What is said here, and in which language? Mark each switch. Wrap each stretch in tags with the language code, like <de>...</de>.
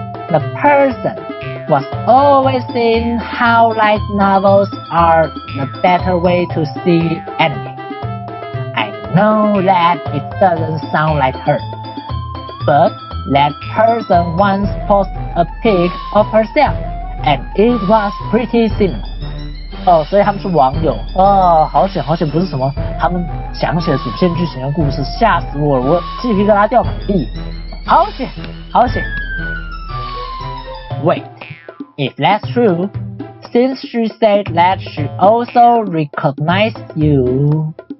<en>The person was always saying how light novels are the better way to see anime. I know that it doesn't sound like her, but that person once posted a pic of herself, and it was pretty similar.</en> <zh>所以他们是网友好险不是什么他们想写主线剧情的故事，吓死我了，我鸡皮疙瘩掉满地，好险。</zh> <en>Wait, if that's true, since she said that she also recognized you.</en>